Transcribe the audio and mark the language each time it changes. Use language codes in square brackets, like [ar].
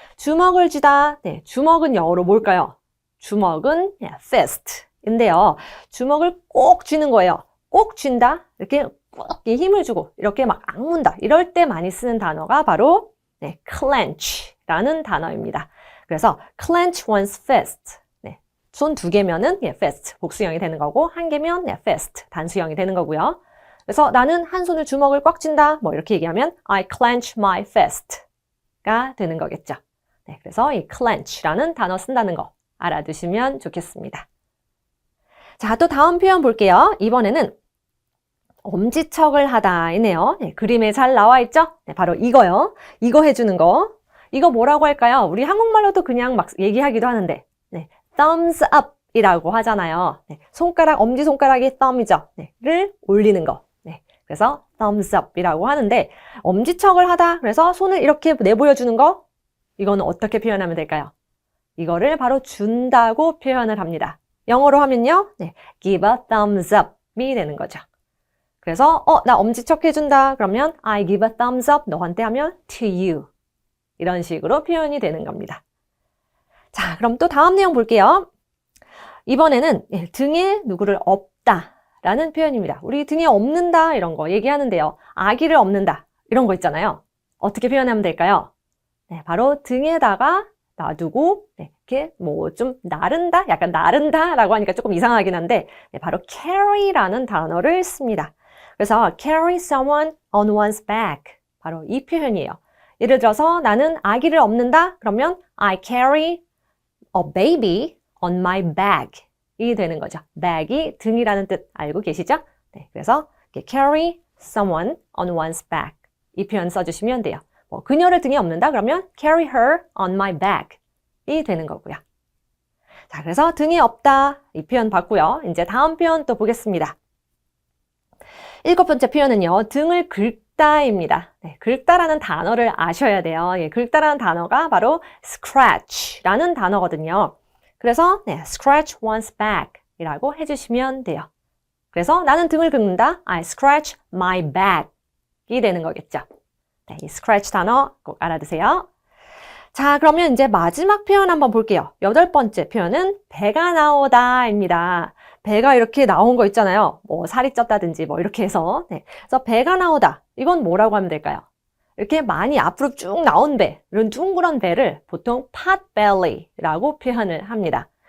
[ko] 주먹을 쥐다. 네, 주먹은 영어로 뭘까요? 주먹은 fist인데요. 주먹을 꼭 쥐는 거예요. 꼭 쥔다. 이렇게 꼭 힘을 주고 이렇게 막 악문다. 이럴 때 많이 쓰는 단어가 바로 네, clench라는 단어입니다. 그래서 [en] clench one's fist. [ko] 네, 손 두 개면은 fist 복수형이 되는 거고 한 개면 fist 단수형이 되는 거고요. 그래서 나는 한 손을 주먹을 꽉 쥔다. 뭐 이렇게 얘기하면 [en] I clench my fist [ko] 가 되는 거겠죠. 네, 그래서 이 clench라는 단어 쓴다는 거 알아두시면 좋겠습니다. 자, 또 다음 표현 볼게요. 이번에는 엄지척을 하다이네요. 네, 그림에 잘 나와 있죠? 네, 바로 이거요. 이거 해주는 거. 이거 뭐라고 할까요? 우리 한국말로도 그냥 막 얘기하기도 하는데 네, thumbs up up이라고 하잖아요. 네, 손가락, 엄지손가락이 thumb이죠. 네, 를 올리는 거. 네, 그래서 thumbs up이라고 하는데 엄지척을 하다. 그래서 손을 이렇게 내보여주는 거. 이거는 어떻게 표현하면 될까요? 이거를 바로 준다고 표현을 합니다. 영어로 하면요. 네, [en] give a thumbs up [ko] 이 되는 거죠. 그래서 나 엄지척 해준다. [en] 그러면 I give a thumbs up [ko] 너한테 하면 [en] to you. [ko] 이런 식으로 표현이 되는 겁니다. 자, 그럼 또 다음 내용 볼게요. 이번에는 등에 누구를 업다 라는 표현입니다. 우리 등에 업는다 이런 거 얘기하는데요. 아기를 업는다 이런 거 있잖아요. 어떻게 표현하면 될까요? 네, 바로 등에다가 놔두고 이렇게 뭐 좀 나른다? 약간 나른다라고 하니까 조금 이상하긴 한데 바로 carry라는 단어를 씁니다. [en] 그래서 carry someone on one's back [ko] 바로 이 표현이에요. 예를 들어서 나는 아기를 업는다? [en] 그러면 I carry a baby on my bag [ko] 이 되는 거죠. bag이 등이라는 뜻 알고 계시죠? 네, 그래서 [en] carry someone on one's back [ko] 이 표현 써주시면 돼요. 뭐 그녀를 등에 업는다? [en] 그러면 carry her on my back [ko] 이 되는 거고요. 자, 그래서 등에 업다 이 표현 봤고요. 이제 다음 표현 또 보겠습니다. 7번째 표현은요. 등을 긁다입니다. 네, 긁다라는 단어를 아셔야 돼요. 예, 긁다라는 단어가 바로 scratch라는 단어거든요. 그래서 [en] scratch one's back [ko] 이라고 해주시면 돼요. 그래서 나는 등을 긁는다. [en] I scratch my back [ko] 이 되는 거겠죠. 네, 이 scratch 단어 꼭 알아두세요. 자, 그러면 이제 마지막 표현 한번 볼게요. 8번째 표현은 배가 나오다입니다. 배가 이렇게 나온 거 있잖아요. 뭐 살이 쪘다든지 뭐 이렇게 해서. 네. 그래서 배가 나오다. 이건 뭐라고 하면 될까요? 이렇게 많이 앞으로 쭉 나온 배, 이런 둥그런 배를 보통 potbelly라고 표현을 합니다.